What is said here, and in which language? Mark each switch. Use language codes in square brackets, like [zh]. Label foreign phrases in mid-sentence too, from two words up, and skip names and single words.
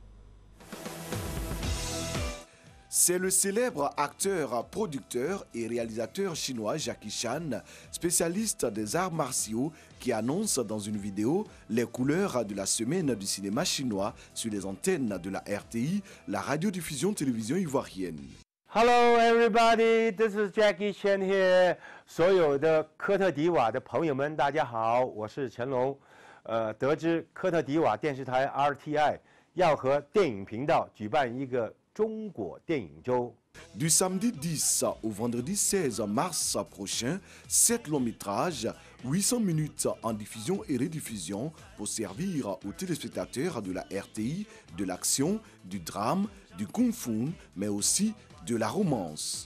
[fr] C'est le célèbre acteur, producteur et réalisateur chinois Jackie Chan, spécialiste des arts martiaux, qui annonce dans une vidéo les couleurs de la semaine du cinéma chinois sur les antennes de la RTI, la radiodiffusion télévision ivoirienne. [en] Hello, everybody. This is Jackie Chan here. [zh] 所有的科特迪瓦的朋友们，大家好，我是乾隆。得知科特迪瓦电视台 RTI 要和电影频道举办一个中国电影周。 [fr] Du samedi 10 au vendredi 16 mars prochain, 7 longs métrages, 800 minutes en diffusion et rediffusion pour servir aux téléspectateurs de la RTI, de l'action, du drame, du kung-fu, mais aussi de la romance.